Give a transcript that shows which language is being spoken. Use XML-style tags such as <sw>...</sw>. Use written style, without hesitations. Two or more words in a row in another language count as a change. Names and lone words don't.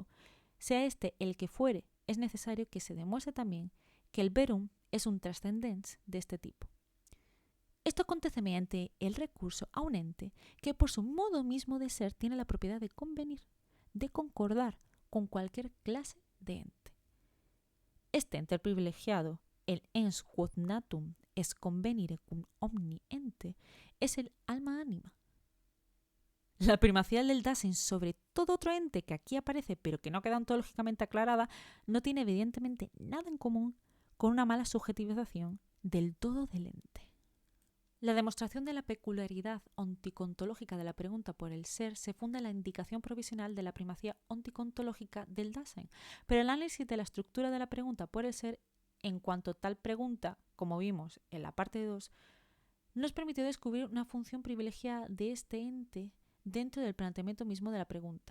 <es>Sea este el que fuere, es necesario que se demuestre también que el verum es un trascendens de este tipo. Esto acontece mediante el recurso a un ente que por su modo mismo de ser tiene la propiedad de convenir, de concordar con cualquier clase de ente. Este ente privilegiado, el</es> <la>ens quod natum est convenire cum omni ente,</la> <es>es el alma ánima. La primacía del Dasein sobre todo otro ente que aquí aparece pero que no queda ontológicamente aclarada no tiene evidentemente nada en común con una mala subjetivización del todo del ente. La demostración de la peculiaridad onticontológica de la pregunta por el ser se funda en la indicación provisional de la primacía onticontológica del Dasein, pero el análisis de la estructura de la pregunta por el ser en cuanto a tal pregunta, como vimos en la parte 2, nos permitió descubrir una función privilegiada de este ente dentro del planteamiento mismo de la pregunta.</es>